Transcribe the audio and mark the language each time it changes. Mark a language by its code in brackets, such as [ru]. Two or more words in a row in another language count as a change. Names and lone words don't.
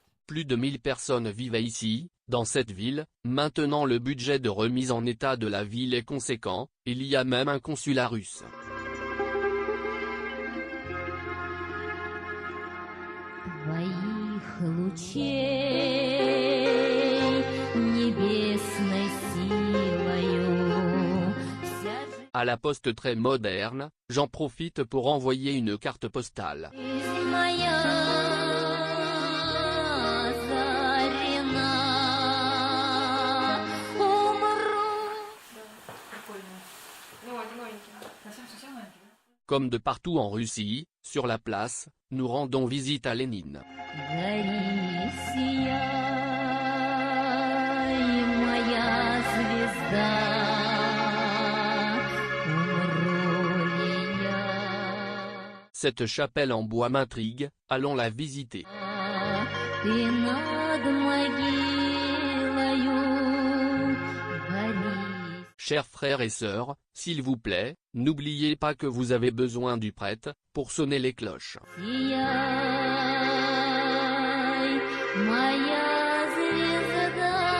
[fr] Plus de 1000 personnes vivaient ici, dans cette ville. Maintenant le budget de remise en état de la ville est conséquent, il y a même un consulat russe. [ru] Твоих лучей небесной силою вся [fr] À la poste très moderne, j'en profite pour envoyer une carte postale. [ru] жизнь моя озарена. Умру. [fr] Comme de partout en Russie, sur la place, nous rendons visite à Lénine. [ru] Гори, сияй, моя звезда. Умру ли я? [fr] Cette chapelle en bois m'intrigue, allons la visiter. [ru] Ты над могилою гори. [fr] Chers frères et sœurs, s'il vous plaît, n'oubliez pas que vous avez besoin du prêtre, pour sonner les cloches. [ru] Сияй, моя звезда.